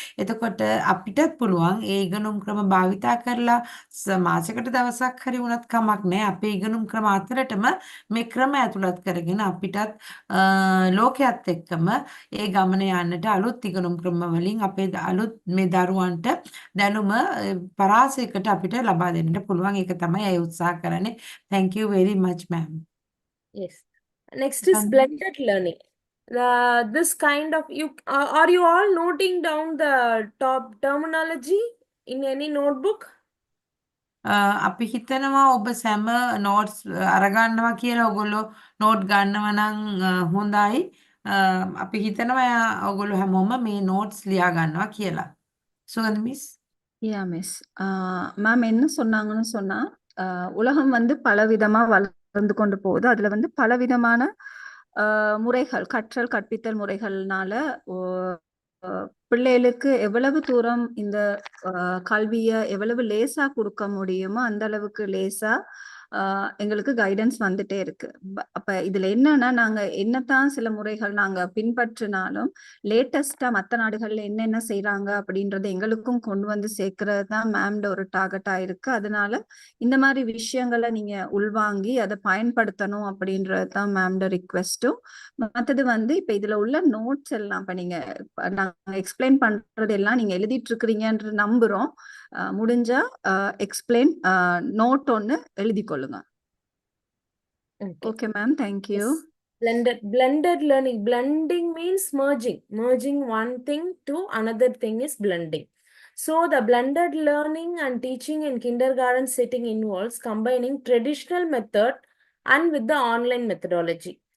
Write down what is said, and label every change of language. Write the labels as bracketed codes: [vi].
[si] එතකොට අපිටත් පුළුවන් ඒ ඉගෙනුම් ක්‍රම භාවිතා කරලා මාසයකට දවසක් හරි වුණත් කමක් නැහැ. අපේ ඉගෙනුම් ක්‍රම අතරටම මේ ක්‍රම ඇතුළත් කරගෙන අපිටත් ලෝකයේත් එක්කම ඒ ගමන යන්නට අලුත් ඉගෙනුම් ක්‍රම වලින් අපේ අලුත් මේ දරුවන්ට දැනුම පරාසයකට අපිට ලබා දෙන්නට පුළුවන්. ඒක තමයි අය උත්සාහ කරන්නේ. [en] Thank you very much, ma'am. Yes. Next is blended learning. This kind of are you all noting down the top terminology in any notebook? [si] අපි හිතනවා ඔබ සැම නෝට්ස් අරගන්නවා කියලා ඔයගොල්ලෝ නෝට් ගන්නවා නම් හොඳයි. අපි හිතනවා ඔයගොල්ලෝ හැමෝම මේ නෝට්ස් ලියා ගන්නවා කියලා. [ta] සුගන්ධ மிஸ் மிஸ் மேம் என்ன சொன்னாங்கன்னு சொன்னா உலகம் வந்து பலவிதமா வளர்ந்து கொண்டு போகுது. அதுல வந்து பலவிதமான முறைகள் கற்பித்தல் முறைகள்னால பிள்ளைகளுக்கு எவ்வளவு தூரம் இந்த கல்வியை எவ்வளவு லேசா கொடுக்க முடியுமோ அந்த அளவுக்கு லேசா எங்களுக்கு கைடன்ஸ் வந்துட்டே இருக்கு. அப்ப இதுல என்னன்னா நாங்க என்னத்தான் சில முறைகள் நாங்க பின்பற்றினாலும் லேட்டஸ்டா மற்ற நாடுகள்ல என்னென்ன செய்யறாங்க அப்படின்றத எங்களுக்கும் கொண்டு வந்து சேர்க்கறது தான் மேம்ட ஒரு டார்கெட்டா இருக்கு. அதனால இந்த மாதிரி விஷயங்களை நீங்க உள்வாங்கி அதை பயன்படுத்தணும் அப்படின்றது தான் மேம்ட ரிக்வெஸ்டும். மற்றது வந்து இப்ப இதுல உள்ள நோட்ஸ் எல்லாம் இப்ப நீங்க நாங்க எக்ஸ்பிளைன் பண்றது எல்லாம் நீங்க எழுதிட்டு இருக்கிறீங்கன்ற நம்புறோம். முடிஞ்சா எக்ஸ்பிளைன் நோட் ஒன்னு எழுதி கொள்ளுங்க. [en] Okay, ma'am. Thank you. Yes. Blended learning. Blending means merging. Merging one thing to another thing is blending. So the blended learning and teaching in kindergarten setting involves combining traditional method and with the online methodology.